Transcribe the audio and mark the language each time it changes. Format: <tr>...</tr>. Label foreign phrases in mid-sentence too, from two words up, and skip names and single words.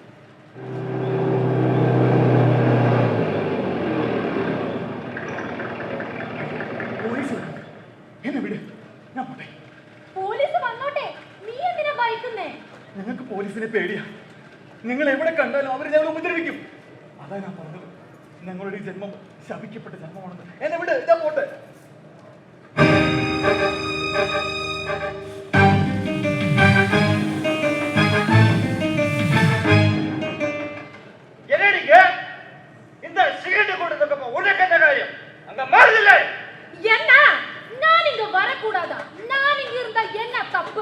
<ml>പോലീസ് എന്നെ വിട്, ഞാൻ പോട്ടെ. പോലീസ് വന്നോട്ടെ, നീ എന്തിനാ ഭയക്കുന്നേ? ഞങ്ങൾക്ക് പോലീസിനെ പേടിയാ. നിങ്ങൾ എവിടെ കണ്ടാലും അവർ ഞങ്ങൾ ഉപദ്രവിക്കും. അതാ ഞാൻ പറഞ്ഞത്, ഞങ്ങളുടെ ഈ ജന്മം ശപിക്കപ്പെട്ട ജന്മമാണെന്ന്. എന്നെ വിട്, ഞാൻ പോട്ടെ.</ml> <ta>இந்த சிகரெட் கொடுத்தப்ப உனக்கு என்ன காரியம்? அங்க மாறுதில்ல. என்ன? நான் இங்க வரக்கூடாதா? நான் இங்க இருந்தா என்ன தப்பு?</ta>